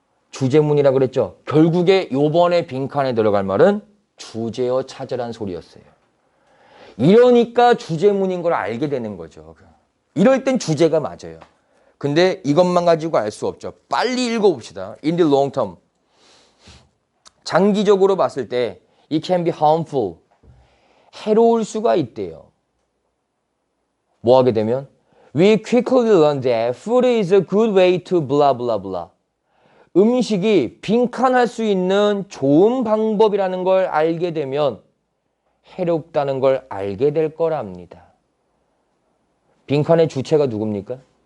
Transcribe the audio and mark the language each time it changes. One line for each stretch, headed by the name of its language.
Korean: 주제문이라고 그랬죠. 결국에 요번에 빈칸에 들어갈 말은 주제어 찾으란 소리였어요. 이러니까 주제문인 걸 알게 되는 거죠. 이럴 땐 주제가 맞아요. 근데 이것만 가지고 알 수 없죠. 빨리 읽어봅시다. In the long term.
English: 장기적으로 봤을 때 it can be harmful.
Korean: 해로울 수가 있대요.
English: 뭐 하게 되면 We quickly learn that food is a good way to blah blah blah.
Korean: 음식이 빈칸할 수 있는 좋은 방법이라는 걸 알게 되면 해롭다는 걸 알게 될 거랍니다. 빈칸의 주체가 누굽니까?